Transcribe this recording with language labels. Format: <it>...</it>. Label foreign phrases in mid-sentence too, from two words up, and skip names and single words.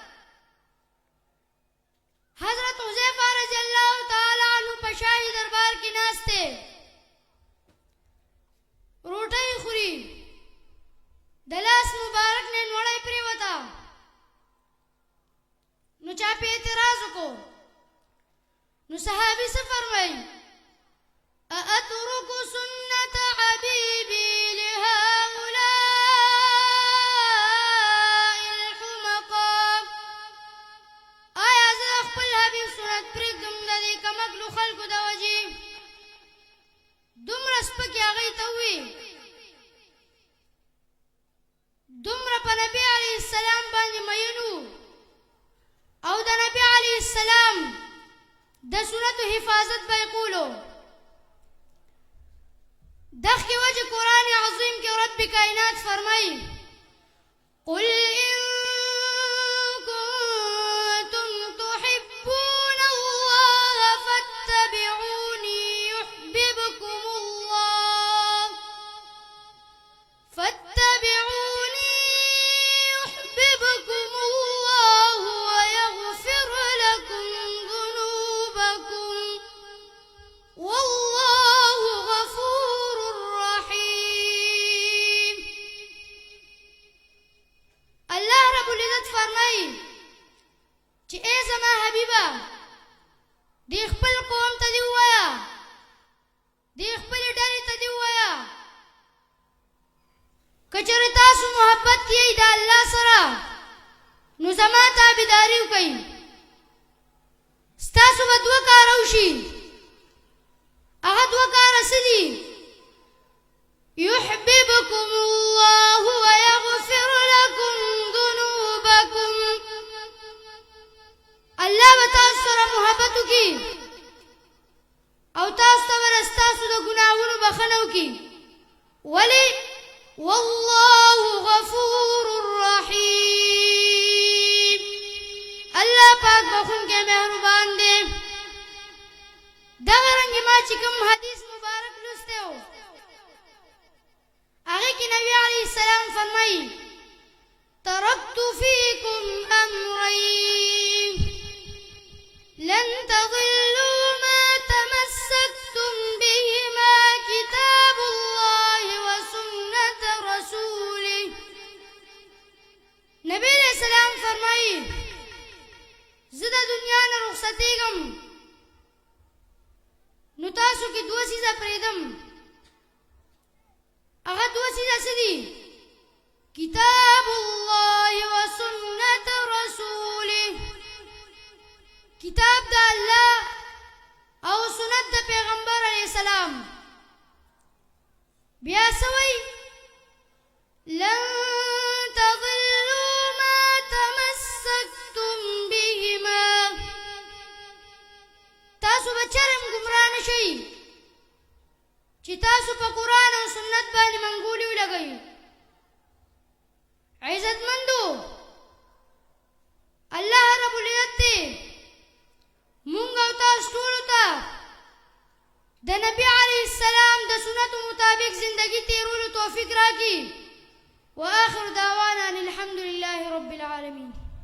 <ps>حضرت حذیفه</ps> <ar>رضی الله تعالی عنہ</ar> <ps>په شاهي دربار کې ناست دی، روټۍ خوري، د لاس مبارک نه نوړی پرېوته نو چا پې اعتراض وکړو نو صحابي څه فرمایي</ps> <ar>أأترك سنة حبيبي لهؤلاء الحمقاء.</ar> <ps>آیا زه خپل حبیب سنت پرېږدم د دې کمکلو خلکو د وجې؟ دومره سپکې هغې ته ووی، دومره په نبي</ps> <ar>علیه السلام</ar> <ps>باندې مین وو او د نبي</ps> <ar>علیه السلام</ar> <ps>د سنتو حفاظت به یې کولو. دغه وجه قرآن عظیم کې رب کائنات فرمایي</ps> <ar>قل إن كنتم تحبون الله فاتبعوني يحببكم الله ويغفر لكم ذنوبكم والله غفور رحيم. الله رب العزت</ar> <ps>فرمایي چې ای زما حبیبه دې خپل قوم ته دې ووایه، دې خپلې ډلې ته دې ووایه که چېرې تاسو محبت یې د الله سره نو زما تابعداري وکئ. ستاسو به دوه کاره وشي، هغه دوه کاره څه دي؟</ps> <ar>يحببكم الله ويغفر لكم ذنوبكم.</ar> <ps>الله به تاسو سره محبت وکړي او تاسو ته به ستاسو د ګناهونو بخښنه وکړي.</ps> <ar>ولې؟ والله غفور رحیم.</ar> <ps>الله پاک بخښونکی مهربان دی. دغه رنګې ما چې کوم حدیث مبارک لسته و هغه کې نبی</ps> <ar>علیه السلام</ar> <ps>فرمایي</ps> <ar>ترکت فیکم امرین لن تضلوا ما تمسكتم بهما كتاب الله وسنة رسوله.</ar> <ps>نبی</ps> <ar>علیہ السلام</ar> <ps>فرمایي زه د دنیا نه رخصتېږم نو تاسو کې دوه څیزه پرېږدم هغه دوه څیزه څه دي</ps> <ar>کتاب الله وسنة رسوله</ar> <ps>کتاب د الله او سنت د پیغمبر</ps> <ar>علیه السلام</ar> <ps>بیا سوی</ps> <ar>لن تضلوا ما تمسكتم بهما</ar> <ps>تاسو بچرم گمراه نشئ چې تاسو په قرآن او سنت باندې منګولې ولګئ عزتمندو</ps> <ar>الله رب العزت</ar> <ps>دی مونږ او تاسو ټولو ته د نبی</ps> <ar>علیه السلام</ar> <ps>د سنتو مطابق زندگی تیرولو توفیق راکړي</ps> <ar>واخر دعوانا الحمد لله رب العالمين</ar>